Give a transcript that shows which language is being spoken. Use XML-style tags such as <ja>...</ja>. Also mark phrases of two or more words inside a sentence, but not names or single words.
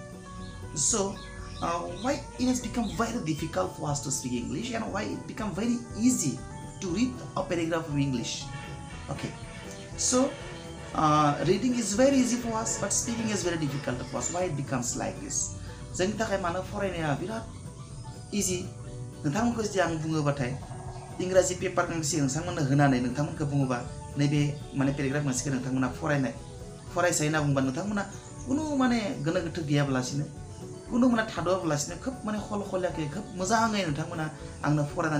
<en>So why it has become very difficult for us to speak English, and why it become very easy to read a paragraph of English? Okay, so reading is very easy for us, but speaking is very difficult for us. Why it becomes like this?</en> <brx>जोंनि थाखाय मानो फरायनाया बिराद इजी नोंथांमोनखौ जुदि आं बुङोबाथाय इंराजि पेपार गांसे नोंथांमोननो होनानै नोंथांमोनखौ बुङोबा नैबे माने पेराग्राफ मोनसेखौ नोंथांमोना फरायसाय होनना बुंबा नोंथांमोना कुनु माने गोनो गोथो गैयाब्लासिनो कुनु माने थाद'आब्लासिनो खोब माने खलखलियाखै खोब मोजाङै नोंथांमोना आंनो फरायनानै</brx>